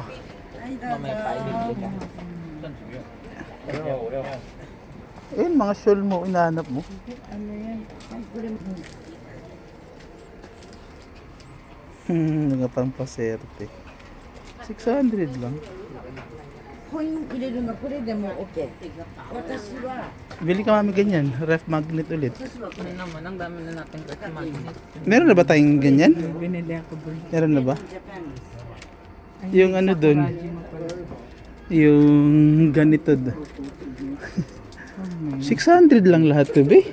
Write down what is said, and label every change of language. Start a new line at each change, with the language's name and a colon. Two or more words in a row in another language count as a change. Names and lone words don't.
Filipino: Mamaya pa, ibibili ka. Ayun, mga shawl mo, inahanap mo. Mga pampaserte. 600 lang.
Japanese: コイン入れるのこれでも OK。私は
Filipino: Bili ka mami ganyan,
English: ref magnet
Filipino: ulit. Ano naman, ang dami na natin kasi magnet. Meron na ba tayong ganyan? Binili ako bro. Meron na ba? Yung ano dun? Yung ganito. 600 lang lahat to, be.